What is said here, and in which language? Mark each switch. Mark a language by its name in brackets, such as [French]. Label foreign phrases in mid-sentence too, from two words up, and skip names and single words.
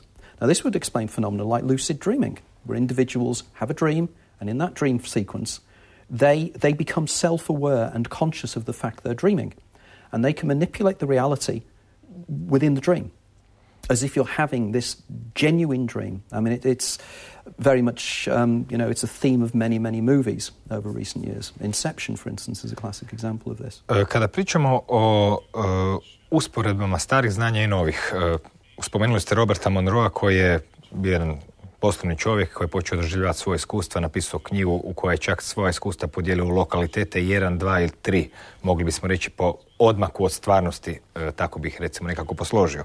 [English] Now, this would explain phenomena like lucid dreaming, where individuals have a dream, and in that dream sequence, they become self-aware and conscious of the fact they're dreaming. And they can manipulate the reality within the dream, as if you're having this genuine dream. I mean, it's very much, it's a theme of many, many movies over recent years. Inception, for instance, is a classic example of this. [Croatian] Kada pričamo o usporedbama starih znanja i novih, spomenuli ste Roberta Monroea, koji je bio jedan poslovni čovjek koji je počeo doživljavati svoje iskustva, napisao knjigu u kojoj je čak svoje iskustva podijelio u lokalitete 1, 2 ili 3, mogli bismo reći po odmaku od stvarnosti, tako bih recimo nekako posložio.